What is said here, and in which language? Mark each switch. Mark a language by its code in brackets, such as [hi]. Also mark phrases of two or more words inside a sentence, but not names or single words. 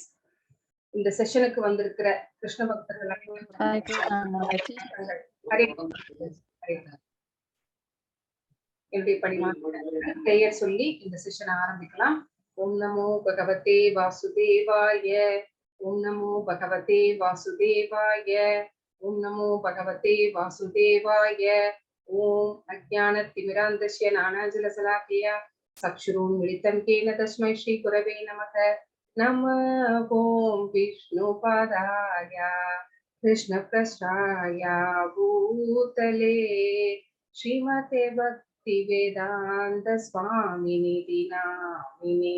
[ta] இந்த செஷனுக்கு வந்திருக்கிற கிருஷ்ண பக்தர்கள் என்னுடைய பணிவான பெயர் சொல்லி இந்த செஷனை ஆரம்பிக்கலாம். [sa] ॐ नमो भगवते वासुदेवाय. ॐ नमो भगवते वासुदेवाय. ॐ नमो भगवते वासुदेवाय. ॐ अज्ञानतिमिरान्धस्य ज्ञानाञ्जनशलाकया चक्षुरुन्मिलितं येन तस्मै श्रीगुरवे नमः। नमः ॐ विष्णुपादाय कृष्णप्रस्थाय भूतले श्रीमते भक्तिवेदान्त स्वामिनिधि नामिने।